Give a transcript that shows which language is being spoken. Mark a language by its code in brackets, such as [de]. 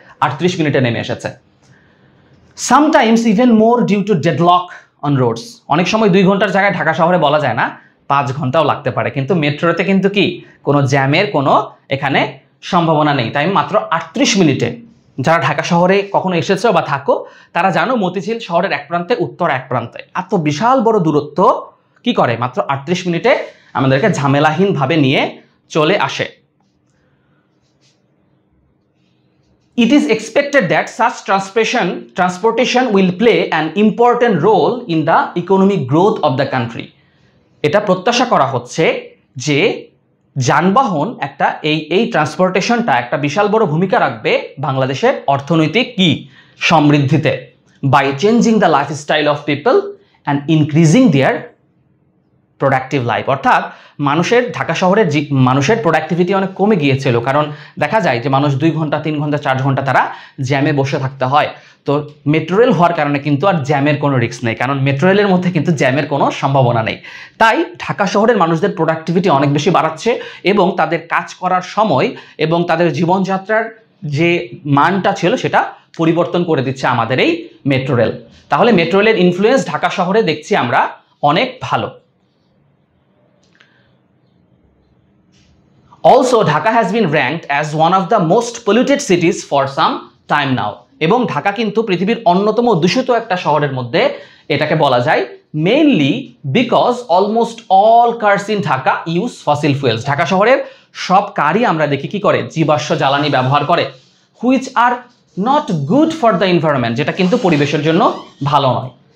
[bn] 38 মিনিটে নেমে এসেছে। Sometimes even more due to deadlock on roads, অনেক সময় 2 ঘন্টার জায়গায় ঢাকা শহরে বলা যায় না 5 ঘন্টাও লাগতে পারে, কিন্তু মেট্রোতে কিন্তু কি কোনো জ্যামের কোনো এখানে সম্ভাবনা নেই। তাই মাত্র 38 মিনিটে, যারা ঢাকা শহরে কখনো এসেছো বা থাকো তারা জানো মতিঝিল শহরের এক প্রান্তে উত্তর এক প্রান্তে এত বিশাল বড় দূরত্ব কি করে মাত্র 38 মিনিটে আমাদেরকে ঝামেলাহীনভাবে নিয়ে চলে আসে। [en] It is expected that such transportation will play an important role in the economic growth of the country. [bn] এটা প্রত্যাশা করা হচ্ছে যে যানবাহন একটা এই ট্রান্সপোর্টেশনটা একটা বিশাল বড় ভূমিকা রাখবে বাংলাদেশের অর্থনৈতিক কি সমৃদ্ধিতে। By changing the lifestyle of people and increasing there productive life অর্থাৎ ঢাকা শহরের মানুষের প্রোডাক্টিভিটি অনেক কমে গিয়েছিল, কারণ দেখা যায় যে মানুষ 2 ঘন্টা 3 ঘন্টা 4 ঘন্টা তারা জ্যামে বসে থাকতে হয়। তো মেট্রো রেল হওয়ার কারণে কিন্তু আর জ্যামের কোনো রিস্ক নেই, কারণ মেট্রো রেলের মধ্যে কিন্তু জ্যামের কোনো সম্ভাবনা নেই। তাই ঢাকা শহরের মানুষদের প্রোডাক্টিভিটি অনেক বেশি বাড়াচ্ছে এবং তাদের কাজ করার সময় এবং তাদের জীবনযাত্রার যে মানটা ছিল সেটা পরিবর্তন করে দিচ্ছে আমাদের এই মেট্রো রেল। তাহলে মেট্রো রেলের ইনফ্লুয়েন্স ঢাকা শহরে দেখছি আমরা অনেক ভালো। [en] Also, Dhaka has been ranked as one of the most polluted cities for some time now. [bn] এবং ঢাকা কিন্তু পৃথিবীর অন্যতম দূষিত একটা শহরের মধ্যে এটাকে বলা যায়, mainly because almost all curse in Dhaka use fossil fuels. Dhaka শহরের সব কারই আমরা দেখি কি করে, জীবাশ্ম জ্বালানি ব্যবহার করে, which are not good for the environment, যেটা কিন্তু পরিবেশের জন্য ভালো নয়।